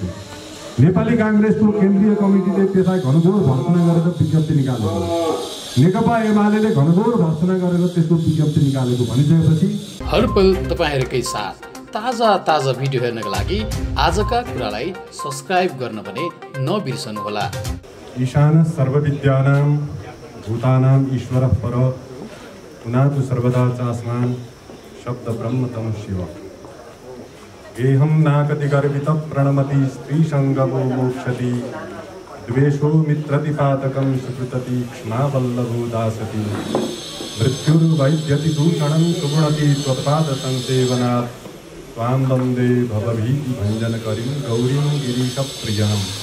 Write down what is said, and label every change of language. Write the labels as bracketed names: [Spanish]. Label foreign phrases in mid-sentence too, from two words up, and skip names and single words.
[Nepali] नेपाली काङ्ग्रेसको केन्द्रीय कमिटीले त्यसलाई घनघोर भर्त्सना गरेर विज्ञप्ति निकालेको, नेकपा एमाले घनघोर भर्त्सना गरेर त्यसको विज्ञप्ति निकालेको भनिसकेपछि हरपल तपाईहरुकै साथ ताजा भिडियो हेर्नका लागि आजका कुरालाई सब्स्क्राइब गर्न पनि नबिर्सनुहोला। [Sanskrit] ईशान सर्वविद्यानां भूतानां ईश्वरः पर पुनातु सर्वदा चास्मान् शब्द ब्रह्म तम शिव। गेहं नाकति गर्वित प्रणमति स्त्री संगमो मोक्षति द्वेषो मित्रतिपातकं सुकृतति क्षमा वल्लभो दासति मृत्युर्वैद्यति दूषणं सुगुणति त्वत्पाद संसेवनात् त्वां वन्दे भवभीति भञ्जनकरीं गौरीं गिरीशप्रियम्।